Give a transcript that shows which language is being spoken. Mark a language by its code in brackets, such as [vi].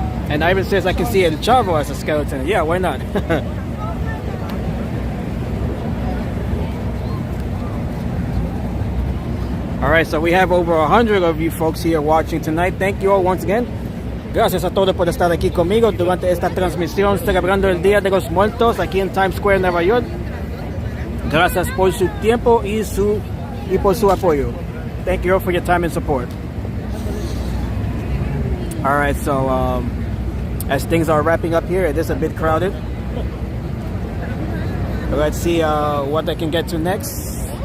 [en] And Ivan says I can see El Chavo as a skeleton. Yeah, why not? Alright, so we have over 100 of you folks here watching tonight. Thank you all once again. [es] Gracias a todos por estar aquí conmigo durante esta transmisión celebrando el Día de los Muertos aquí en Times Square, Nueva York. Gracias por su tiempo y por su apoyo. [en] Thank you all for your time and support. Alright, so as things are wrapping up here, it is a bit crowded. Let's see what I can get to next.